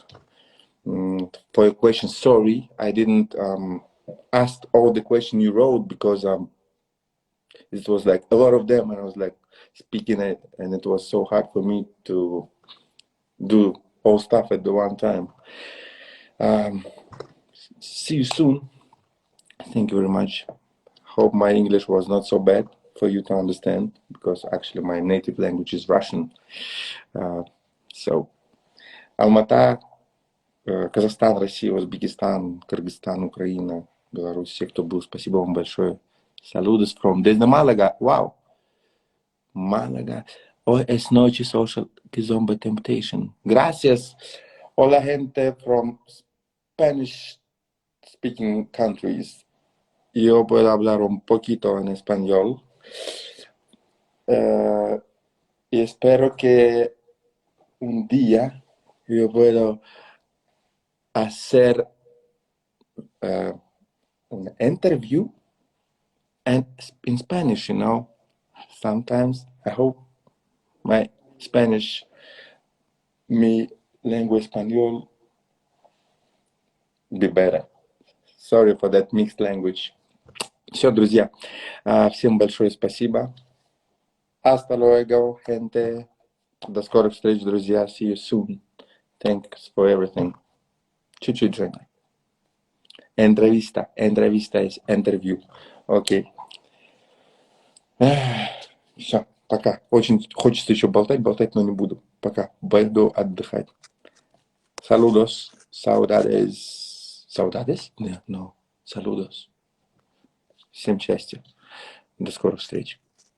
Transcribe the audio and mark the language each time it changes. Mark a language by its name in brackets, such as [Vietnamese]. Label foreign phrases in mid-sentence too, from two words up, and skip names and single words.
[English] For your questions, sorry, I didn't ask all the questions you wrote because it was like a lot of them, and I was like speaking it, and it was so hard for me to do all stuff at the one time. See you soon. Thank you very much. Hope my English was not so bad for you to understand, because actually my native language is Russian. So, [Russian] Алмата, Казахстан, Россия, Узбекистан, Кыргызстан, Украина, Беларусь, все, кто был, спасибо вам большое. [Spanish] Saludos from desde Málaga. [English] Wow. Málaga. [Spanish] Hoy es noche social kizombe temptation. Gracias. Hola gente [English] from Spanish speaking countries. [Spanish] Yo puedo hablar un poquito en español. Y espero que un día yo pueda hacer [English] an interview and in Spanish, Sometimes I hope my Spanish, [Spanish] mi lengua español, [English] be better. Sorry for that mixed language. [Russian] Все, друзья, всем большое спасибо. [Spanish] Hasta luego, gente. [Russian] До скорых встреч, друзья. [English] See you soon. Thanks for everything. [Russian] Чуть-чуть, Женя. [Spanish] Entrevista es interview. [Russian] Окей. Все, пока. Очень хочется еще болтать, но не буду. Пока. Пойду отдыхать. [Spanish] Saludos. Saudades. Saudades? No. Saludos. [Russian] Всем счастья. До скорых встреч.